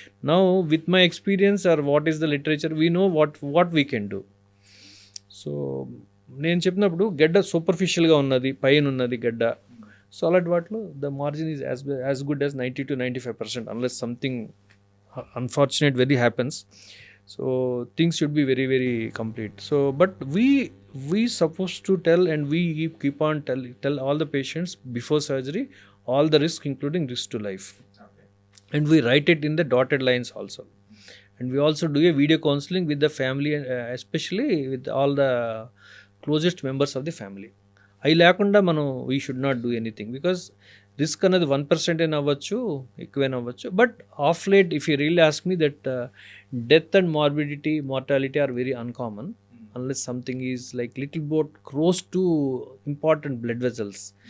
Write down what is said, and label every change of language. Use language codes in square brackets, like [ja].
[en] Now with my experience or what is the literature, we know what we can do. [te] So నేను చెప్పినప్పుడు గడ్డ సూపర్ఫిషియల్గా ఉన్నది, పైన ఉన్నది గడ్డ. సో అలాంటి వాటిలో [en] The margin is as good as 90 to 95% unless something unfortunate very happens. So things should be very very complete. So but we supposed to tell and we keep on tell all the patients before surgery all the risk, including risk to life. And we write it in the dotted lines also. And we also do a video counseling with the family, especially with all the closest members of the family. [te] అవి లేకుండా మనం [en] we should not do anything, because risk [te] అనేది 1% అయినా అవ్వచ్చు, ఎక్కువైనా అవ్వచ్చు. [en] But of late if you really ask me that death and mortality are very uncommon unless something is like little boat close to important blood vessels.